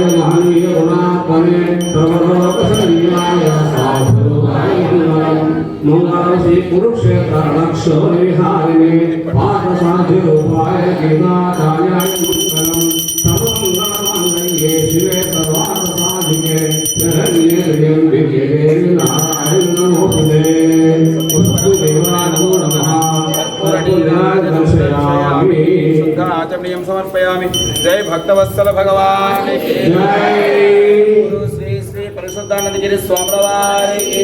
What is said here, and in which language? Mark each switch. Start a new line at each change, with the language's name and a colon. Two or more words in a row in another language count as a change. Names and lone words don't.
Sanskrit: మహనీయ గుణాత్మనే సర్వలోకశరణ్యాయ స్వాభూతాయ మంగళం. మంగళం శ్రీ కురుక్షేత్ర రణక్షోణ విహారిణే పార్థసాధ్యరూపాయ గీతాచార్యాయ మంగళం. సర్వమంగళమాంగళ్యే శివే సర్వార్థసాధికే శరణ్యే श्रियं विद्येदेवी नारायण नमोस्तुते वसुदेवाय नमो नमः पूर्णाय दर्शयामि शुद्धाचमनीयं समर्पयामि।
Hindi: जय भक्तवत्सल भगवान की जय गुरु श्री श्री परिशुद्धानंदगिरि स्वामी वारी की